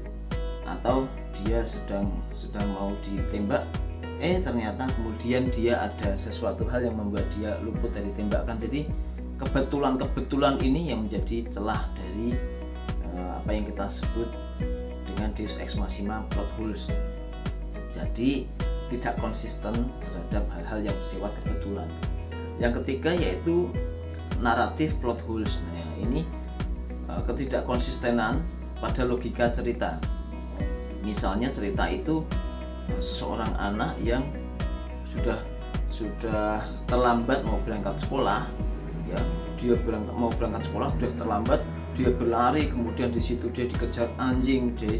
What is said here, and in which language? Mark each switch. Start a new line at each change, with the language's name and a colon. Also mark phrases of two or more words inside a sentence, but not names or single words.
Indonesian: Atau dia sedang mau ditembak, ternyata kemudian dia ada sesuatu hal yang membuat dia luput dari tembakan. Jadi kebetulan ini yang menjadi celah dari apa yang kita sebut dengan
Latin: Deus ex machina
English: plot holes.
Indonesian: Jadi tidak konsisten terhadap hal-hal yang bersifat kebetulan. Yang ketiga yaitu naratif
English: plot holes.
Indonesian: Nah, ini ketidakkonsistenan pada logika cerita. Misalnya cerita itu seseorang anak yang sudah terlambat mau berangkat sekolah, ya dia mau berangkat sekolah sudah terlambat, dia berlari, kemudian di situ dia dikejar anjing,